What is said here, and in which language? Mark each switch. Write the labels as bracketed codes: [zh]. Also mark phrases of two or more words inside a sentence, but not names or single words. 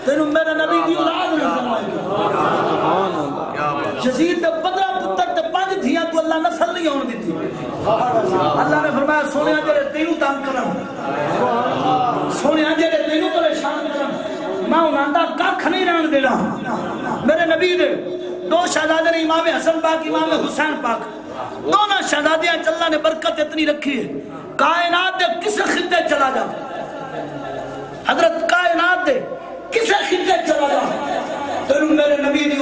[pa] میرے نبی دی اولاد نظر آئے گی یزید دے 15 پتر تے 5 دھیاں تو اللہ نسل نہیں آن دیتی اللہ نے فرمایا سونے جڑے تینوں تنگ کرن سونے جڑے تینوں پریشان کرن میں انہاں دا ککھ نہیں رہن دینا میرے نبی دے 2 شہزادے نے امام حسن پاک امام حسین پاک دونوں شہزادیاں اللہ نے برکت اتنی رکھی ہے کائنات دے کسے خطے چلا جا حضرت کائنات دے کسے خطے چلا جا تینوں میرے نبی دی